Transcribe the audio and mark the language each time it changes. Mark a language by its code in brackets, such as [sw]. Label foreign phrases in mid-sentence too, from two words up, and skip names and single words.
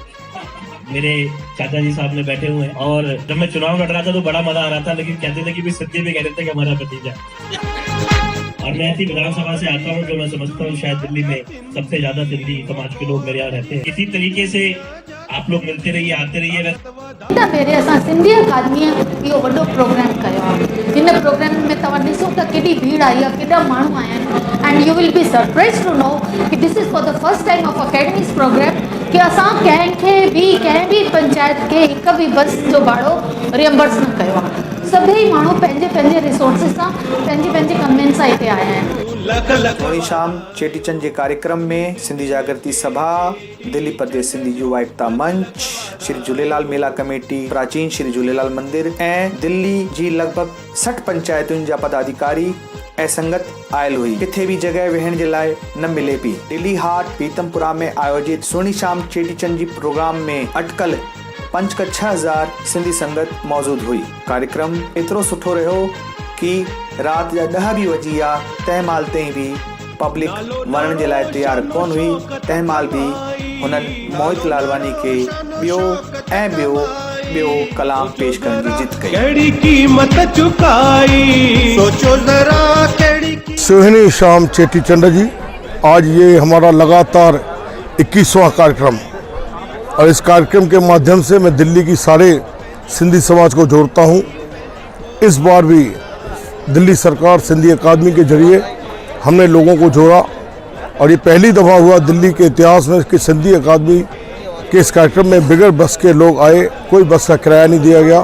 [hi] मेरे चाचा जी साहब ने बैठे हुए हैं और जब मैं चुनाव लड़ रहा था तो बड़ा मजा आ रहा था, लेकिन कहते थे कि भी सिंधी भी कह रहे थे कि हमारा भतीजा। और मैं ऐसी विधानसभा से आता हूँ जो मैं समझता हूँ शायद दिल्ली में सबसे ज्यादा सिंधी समाज के लोग मेरे यहाँ रहते हैं। इसी तरीके से आप लोग मिलते रहिए, आते रहिए। [sd] पहिरें असां सिंधी अकादमीअ इहो वॾो प्रोग्राम कयो आहे। हिन प्रोग्राम में तव्हां ॾिसो त केॾी भीड़ आई आहे, केॾा माण्हू आया आहिनि, [en] and you will be surprise to know कि this is for the first time of academy's program [sd] कि असां कंहिं बि पंचायत खे हिक बि बस जो भाड़ो रियम्बर्स न कयो आहे। सभई माण्हू पंहिंजे रिसोर्सिस सां पंहिंजी कन्वेंस सां हिते आया आहिनि। सुहिणी शाम चेटीचंड जे कार्यक्रम में सिंधी जागृति सभा, दिल्ली प्रदेश सिंधी युवा एकता मंच, श्री झूलेलाल मेला कमेटी, प्राचीन श्री झूलेलाल मंदिर ऐं दिल्ली जी लगभग 60 पंचायतुनि जा पदाधिकारी ऐं संगत आयल हुई। किथे भी जगह वेहण जे लाइ न मिले पई। दिल्ली हाट पीतमपुरा में आयोजित सुहिणी शाम चेटीचंड जी प्रोग्राम में अटकल 5,000 सिंधी संगत मौजूद हुई। कार्यक्रम एतिरो सुठो रहियो कि रात जा 10 भी वजी विया, तंहिं महिल ताईं भी पब्लिक वञण जे लाइ तैयार कोन हुई। तंहिं महिल भी हुननि मोहित लालवानी खे ॿियो कलाम पेश करण जी जिद कई। केड़ी कीमत चुकाई सोचो जरा। [hi] सुहिणी शाम चेटीचंड जी आज ये हमारा लगातार 21वां कार्यक्रम, और इस कार्यक्रम के माध्यम से मैं दिल्ली की सारे सिंधी समाज को जोड़ता हूँ। इस बार भी दिल्ली सरकार सिंधी अकादमी के जरिए हमने लोगों को जोड़ा, और ये पहली दफ़ा हुआ दिल्ली के इतिहास में कि सिंधी अकादमी के इस कार्यक्रम में बगैर बस के लोग आए, कोई बस का किराया नहीं दिया गया।